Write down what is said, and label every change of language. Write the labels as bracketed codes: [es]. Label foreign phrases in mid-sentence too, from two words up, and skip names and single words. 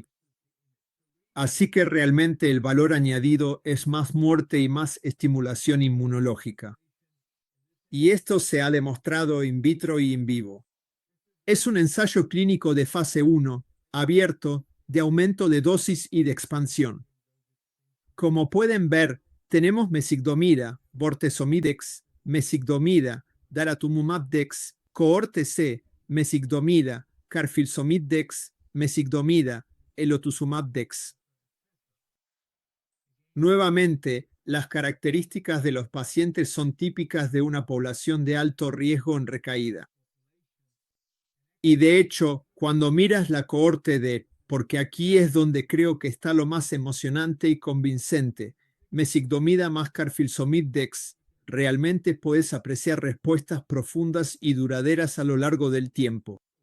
[es] Así que realmente el valor añadido es más muerte y más estimulación inmunológica. Y esto se ha demostrado in vitro y in vivo. Es un ensayo clínico de fase 1, abierto, de aumento de dosis y de expansión. Como pueden ver, tenemos mezigdomida, bortezomib dex, mezigdomida, daratumumab dex, cohorte C, mezigdomida, carfilzomib dex, mezigdomida, elotuzumab dex. Nuevamente, las características de los pacientes son típicas de una población de alto riesgo en recaída. Y de hecho, cuando miras la cohorte D, porque aquí es donde creo que está lo más emocionante y convincente, mezigdomida más carfilzomib dex, realmente puedes apreciar respuestas profundas y duraderas a lo largo del tiempo.